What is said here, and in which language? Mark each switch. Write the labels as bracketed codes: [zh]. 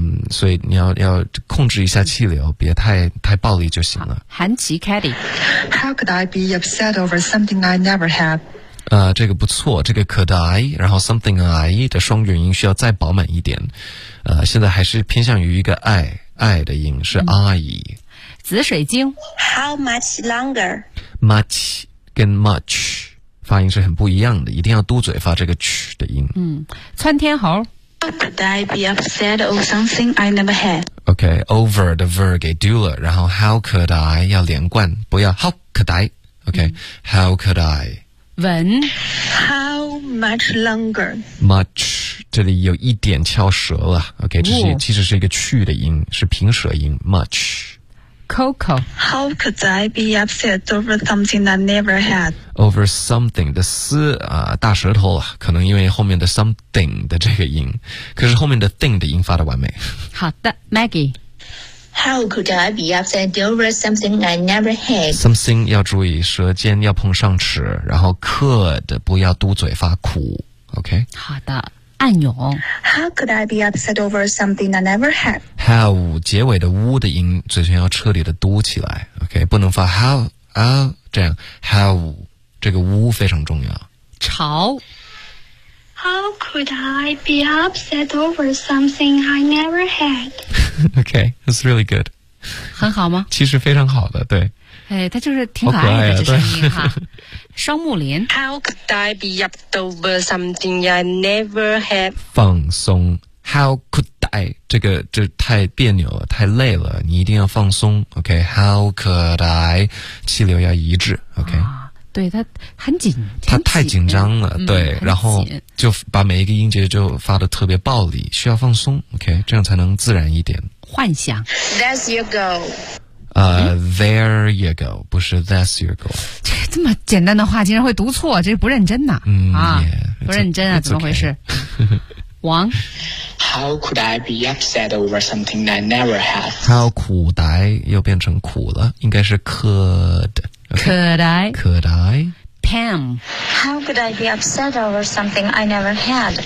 [zh] 所以你要控制一下气流，别太暴力就行了。韩琦 Caddy， [en] How could I be upset over something I never had？ [zh] 这个不错，这个 could I， 然后 something I 的双元音需要再饱满一点，现在还是偏向于一个 I 的音是 I。紫水晶 [en] ，How much longer？ [zh] Much 跟 much 发音是很不一样的，一定要嘟嘴发这个 ch 的音。嗯，窜天猴 [en] ，How could I be upset over something I never had？OK，over、okay, 的 ver [zh] 给丢了，然后 [en] how could I [zh] 要连贯，不要 [en] how could I？OK，how、okay, could I？ [zh] 文 [en] ，How much longer? [zh] Much， 这里有一点翘舌了。 OK， 这是、哦、其实是一个去的音，是平舌音。 [en] Much。 Coco， How could I be upset over something I never had? [zh] Over something 的思啊，大舌头了，可能因为后面的 something 的这个音，可是后面的 thing 的音发的完美。好的 ，Maggie。 [en] How could I be upset over something I never had? [zh] Something 要注意，舌尖要碰上齿，然后 could 不要嘟嘴发苦 ，OK? 好的，暗涌。 [en] How could I be upset over something I never had? [zh] Have 结尾的 w 的音，嘴唇要彻底的嘟起来 ，OK? 不能发 how 啊、这样 have 这个 w 非常重要。潮。 [en] How could I be upset over something I never had? Okay, that's really good. [zh] 很好吗？其实非常好的，对。哎，他就是挺可爱的，可爱啊、这声音哈。双木林。 [en] How could I be upset over something I never had? [zh] 放松。 [en] How could I? [zh] 这个这太别扭了，太累了，你一定要放松。 [en] Okay, how could I? [zh] 气流要一致。 [en] Okay.、 [zh] 啊对他很紧，他太紧张了，对，然后就把每一个音节就发得特别暴力，需要放松 ，OK， 这样才能自然一点。幻想 [en] ，That's your goal。 There you go， [zh] 不是 [en] That's your goal。 [zh] 这么简单的话竟然会读错，这是不认真呐！嗯、啊， yeah, 不认真啊，怎么回事？王 [en] How could I be upset over something I never had? How could I [zh] 又变成苦了，应该是 could、 [en] okay? Could I? Could I? Pam, How could I be upset over something I never had?